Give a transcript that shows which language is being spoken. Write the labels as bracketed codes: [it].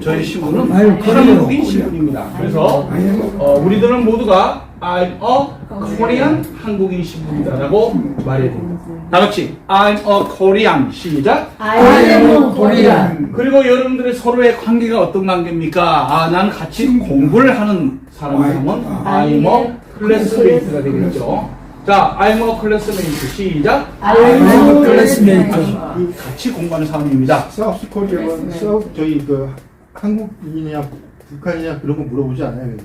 [ko] 저의 신분은 한국인 신분입니다. 그래서 우리들은 모두가 [en] I'm a Korean [ko] 한국인 신분이다라고 말해야 됩니다. 다 같이 [en] I'm a Korean [ko] 시작. [en] I am a Korean. 그리고 여러분들의 서로의 관계가 어떤 관계입니까? 나는 같이 공부를 하는 사람이라면 I'm a classmate 가 되겠죠. 자, I'm a classmate 시작. I am a classmate. [ko] 같이 공부하는 사람입니다. 사우스 코리아는 저희 그 한국인이냐 북한이냐 그런 거 물어보지 않아요?